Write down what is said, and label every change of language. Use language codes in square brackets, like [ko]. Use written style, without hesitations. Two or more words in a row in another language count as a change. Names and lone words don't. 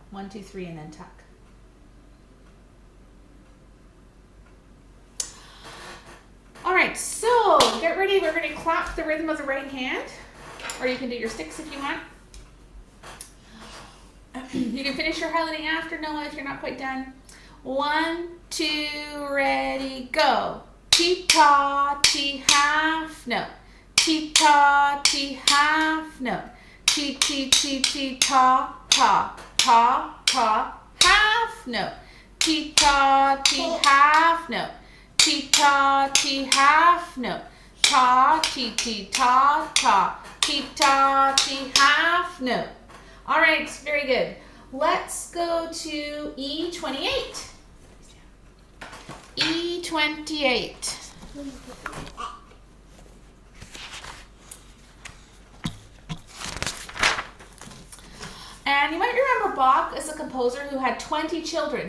[en] 1, 2, 3, and then tuck. All right, so get ready. We're going to clap the rhythm of the right hand, or you can do your sticks if you want. You can finish your highlighting after, Noah, if you're not quite done. 1, 2, ready, go. Ti-ta, ti, half note. Ti-ta, ti, half note. Ti-ti-ti-ti-ta, ta, ta, ta, half note. Ti-ta, ti, half note. Ti-ta, ti, half note. Ta, ti-ti-ta, ta. Ti-ta, ti, half note. All right, very good. Let's go to E28. E28. And you might remember Bach as a composer who had 20 children.